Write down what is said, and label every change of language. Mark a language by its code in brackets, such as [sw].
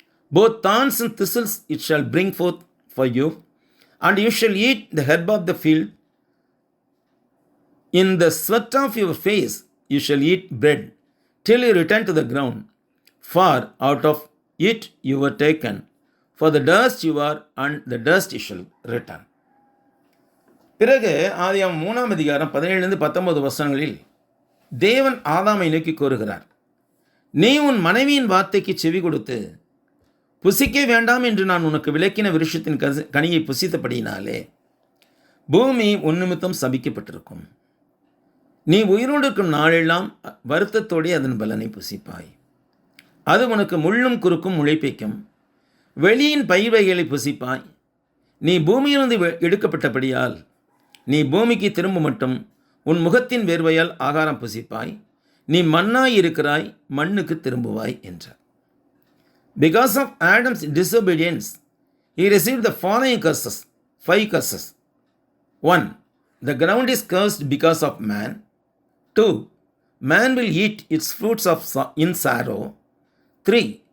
[en] Both thorns and thistles it shall bring forth for you, and you shall eat the herb of the field. In the sweat of your face you shall eat bread, till you return to the ground, for out of it you were taken. For the dust you are, and the dust you shall return. [ta] பிறகு ஆதியாகமம் 3 அதிகாரம் 17-19 வசனங்களில் தேவன் ஆதாமை நோக்கி கூறுகிறார், நீ உன் மனைவியின் வார்த்தைக்கு செவி கொடுத்து புசிக்க வேண்டாம் என்று நான் உனக்கு விலக்கின விருட்சத்தின் கனியை புசித்தபடியினாலே பூமி உன் நிமித்தம் சபிக்கப்பட்டிருக்கும். நீ உயிரோடு இருக்கும் நாளெல்லாம் வருத்தத்தோடே அதன் பலனை புசிப்பாய். அது உனக்கு முள்ளும் குறுக்கும் முளைப்பிக்கும். வெளியின் பயிர்வைகளை புசிப்பாய். நீ பூமியிலிருந்து எடுக்கப்பட்டபடியால் நீ பூமிக்கு திரும்ப மட்டும் உன் முகத்தின் வேர்வையால் ஆகாரம் புசிப்பாய். நீ மண்ணாய் இருக்கிறாய், மண்ணுக்கு திரும்புவாய் என்றார். [en] Because of Adam's disobedience, he received the following curses, 5 curses. 1. The ground is cursed because of man. 2. Man will eat its fruits in sorrow. 3.